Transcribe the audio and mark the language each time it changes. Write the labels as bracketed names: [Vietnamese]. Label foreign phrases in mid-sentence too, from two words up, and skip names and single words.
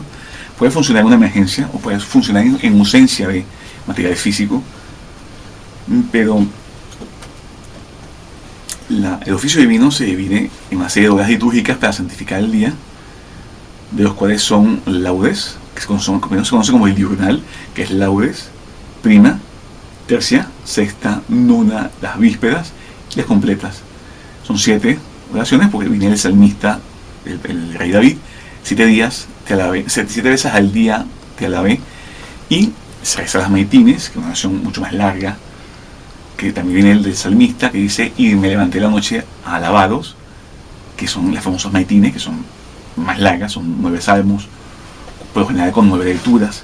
[Spanish] Puede funcionar en una emergencia o puede funcionar en ausencia de material físico, pero el oficio divino se divide en una serie de horas litúrgicas para santificar el día, de los cuales son laudes, que se conoce como el diurnal, que es laudes, prima, tercia, sexta, nona, las vísperas y las completas. Son 7 oraciones, porque viene el salmista, el rey David: 7 días te alabé, 7 veces al día te alabé. Y se reza las maitines, que es una oración mucho más larga, que también viene el del salmista, que dice: y me levanté la noche a alabados, que son las famosas maitines, que son más largas, son 9 salmos, por lo general con 9 lecturas.